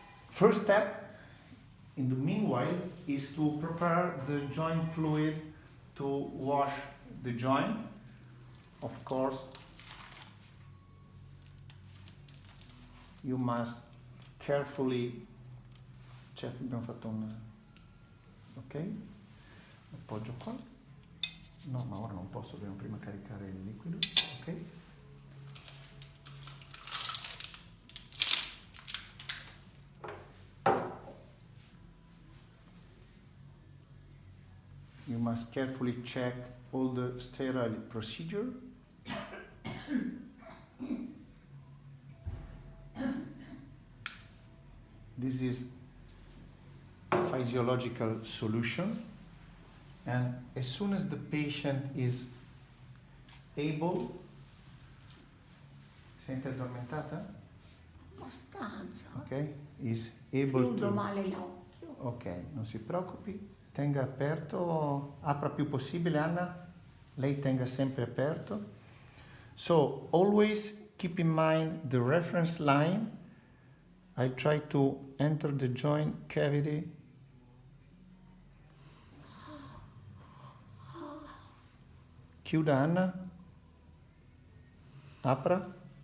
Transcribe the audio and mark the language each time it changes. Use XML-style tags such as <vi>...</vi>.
<en>First step in the meanwhile is to prepare the joint fluid to wash the joint. Of course, you must carefully check.</en> <it>Abbiamo fatto un ok, appoggio qua. No, ma ora non posso, dobbiamo prima caricare il liquido. Ok.</it> <en>You must carefully check all the sterile procedure. This is physiological solution, and as soon as the patient is able,</en> <it>sente addormentata? Abbastanza.</it> <en>Ok, is able</en> <it>Chiudo</it> <en>to.</en> <it>male l'occhio. Ok, non si preoccupi, tenga aperto, apra più possibile, Anna, lei tenga sempre aperto.</it> <en>So always keep in mind the reference line. I try to enter the joint cavity.</en> <it>Chiuda, Anna. Apra.</it>